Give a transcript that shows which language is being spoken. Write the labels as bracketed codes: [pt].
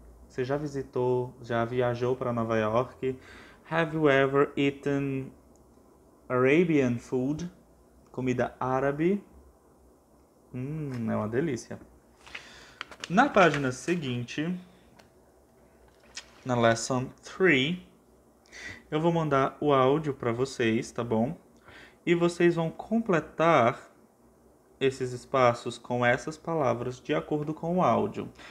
[pt] Você já visitou, já viajou para Nova York? [en] Have you ever eaten Arabian food? [pt] Comida árabe? É uma delícia. Na página seguinte, na lesson 3, eu vou mandar o áudio para vocês, tá bom? E vocês vão completar esses espaços com essas palavras de acordo com o áudio.